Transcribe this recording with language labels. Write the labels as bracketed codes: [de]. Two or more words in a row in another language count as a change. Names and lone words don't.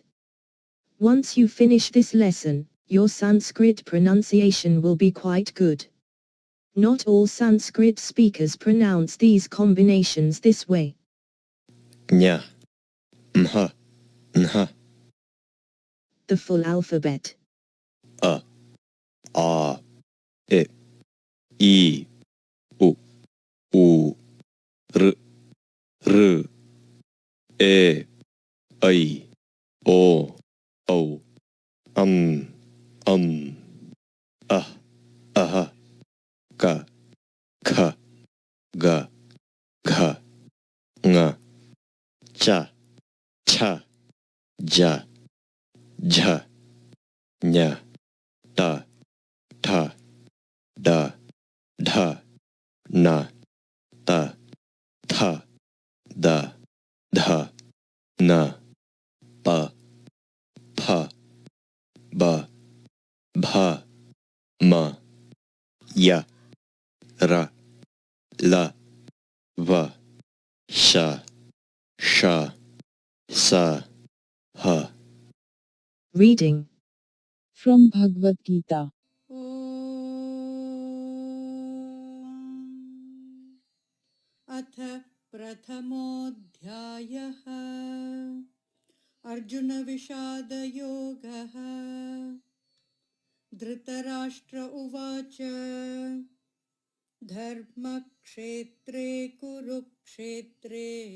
[en] Once you finish this lesson, your Sanskrit pronunciation will be quite good. Not all Sanskrit speakers pronounce these combinations this way. [sa] ञ, ण, ण, [en] The full alphabet. [sa] अ, ए, इ, उ, ऋ, ए, इ, ओ, अह, क, ख, ग, घ, ङ, च, च, ज, झ, ञ, ट, ठ, ड, ढ, ण, त, थ, द, ध, न, प, फ, ब, भ, म, य, र, ल, व, श, ष, स, ह. [en] Reading. From Bhagavad Gita. [sa] अथ प्रथमोऽध्यायः अर्जुनविषादयोगः धृतराष्ट्र उवाच धर्मक्षेत्रे कुरुक्षेत्रे